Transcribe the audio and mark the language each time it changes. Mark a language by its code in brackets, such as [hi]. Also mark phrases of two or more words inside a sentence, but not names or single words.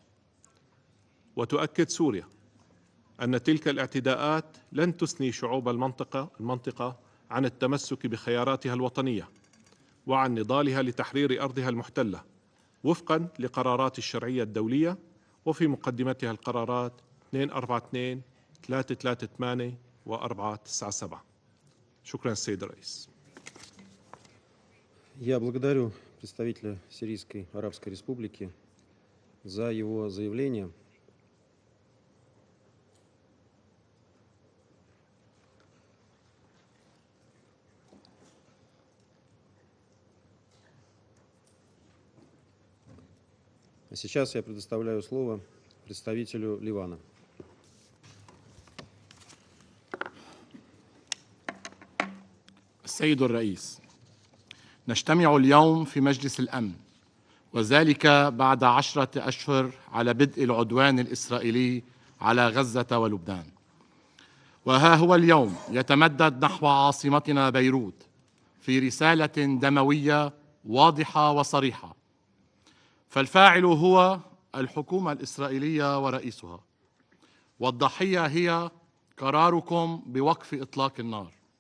[ar] وتؤكد سوريا أن تلك الاعتداءات لن تثني شعوب المنطقة عن التمسك بخياراتها الوطنية وعن نضالها لتحرير أرضها المحتلة وفقا لقرارات الشرعية الدولية وفي مقدمتها القرارات 242 338 و 497. شكرا السيد الرئيس. [ru] Я благодарю представителя Сирийской Арабской Республики за его заявление. А сейчас я предоставляю слово представителю Ливана. [ar] السيد الرئيس، نجتمع اليوم في مجلس الأمن وذلك بعد 10 أشهر على بدء العدوان الإسرائيلي على غزة ولبنان، وها هو اليوم يتمدد نحو عاصمتنا بيروت في رسالة دموية واضحة وصريحة، فالفاعل هو الحكومة الإسرائيلية ورئيسها، والضحية هي قراركم بوقف إطلاق النار،